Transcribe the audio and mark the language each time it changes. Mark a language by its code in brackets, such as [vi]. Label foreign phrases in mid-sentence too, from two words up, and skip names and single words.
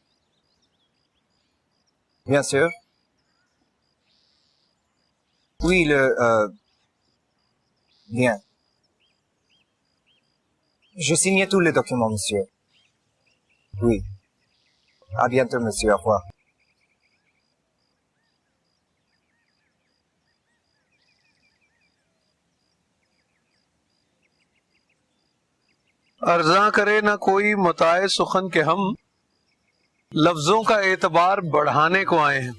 [fr] Bien sûr. Oui, bien. Je signe tous les documents, monsieur. Oui. À bientôt, monsieur. Au revoir. [ur] ارجا کرے نا کوئی متاع سخن کے ہم لفظوں کا اعتبار بڑھانے کو آئے ہیں.